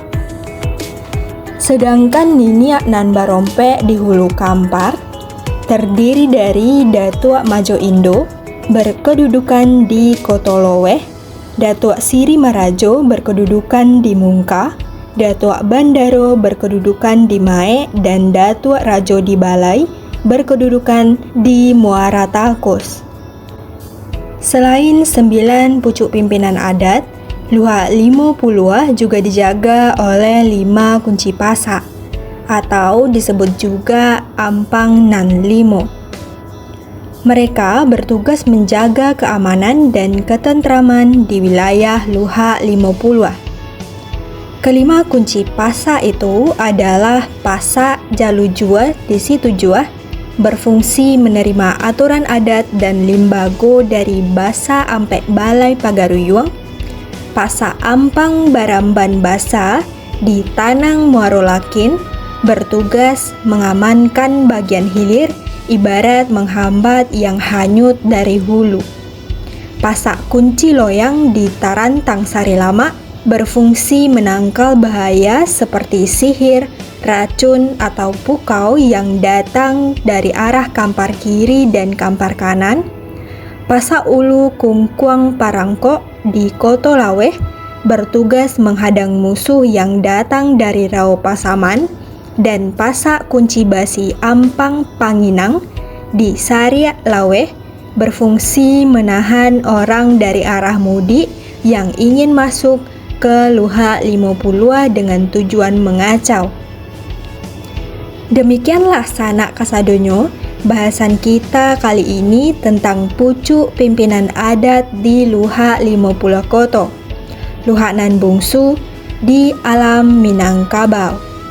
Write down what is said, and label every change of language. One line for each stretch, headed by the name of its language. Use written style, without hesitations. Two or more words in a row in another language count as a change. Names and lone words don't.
Indonesian: Sedangkan Niniak nan Barompe di Hulu Kampar terdiri dari Datuk Majo Indo berkedudukan di Kotoloweh, Datuk Siri Marajo berkedudukan di Mungka, Datuk Bandaro berkedudukan di Mae, dan Datuk Rajo di Balai berkedudukan di Muara Takus. Selain 9 pucuk pimpinan adat, Luha 50 juga dijaga oleh 5 kunci pasak, atau disebut juga Ampang Nan Limo. Mereka bertugas menjaga keamanan dan ketentraman di wilayah Luha 50. Kelima kunci pasak itu adalah Pasak Jalujua di Situjuah, berfungsi menerima aturan adat dan limbago dari Basa Ampek Balai Pagaruyuang, Pasak Ampang Baramban Basa di Tanang Muaro Lakin, bertugas mengamankan bagian hilir ibarat menghambat yang hanyut dari hulu. Pasak Kunci Loyang di Tarantang Sari Lama berfungsi menangkal bahaya seperti sihir, racun, atau pukau yang datang dari arah Kampar Kiri dan Kampar Kanan. Pasak Ulu Kungkuang Parangkok di Koto Laweh bertugas menghadang musuh yang datang dari Rao Pasaman, dan Pasak Kunci Basi Ampang Panginang di Sariak Laweh berfungsi menahan orang dari arah mudik yang ingin masuk ke Luha 50 dengan tujuan mengacau. Demikianlah
Minangkabau: sanak kasadonyo
Indonesian: bahasan kita kali ini tentang pucuk pimpinan adat di Luha 50 Koto, Luha nan bungsu di alam Minangkabau.